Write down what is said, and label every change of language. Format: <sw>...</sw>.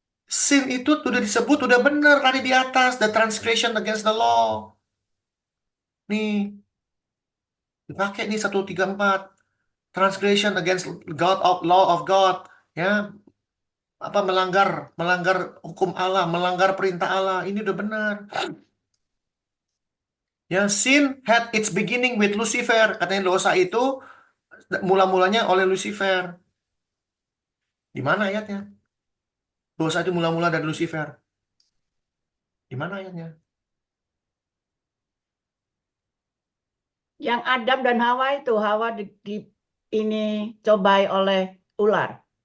<id>Sin itu sudah disebut, sudah benar tadi di atas.</id> <en>The transgression against the law. Nih.</en> <id>Dipakai nih 134.</id> <en>Transgression against God of law of God. Ya.</en> <id>Apa melanggar hukum Allah, melanggar perintah Allah. Ini udah benar.</id> <en>Ya, sin had its beginning with Lucifer.</en> <id>Katanya dosa itu mula-mulanya oleh Lucifer. Di mana ayatnya? Dosa itu mula-mula dari Lucifer. Di mana ayatnya? Yang Adam dan Hawa itu, Hawa ini cobai oleh ular.</id>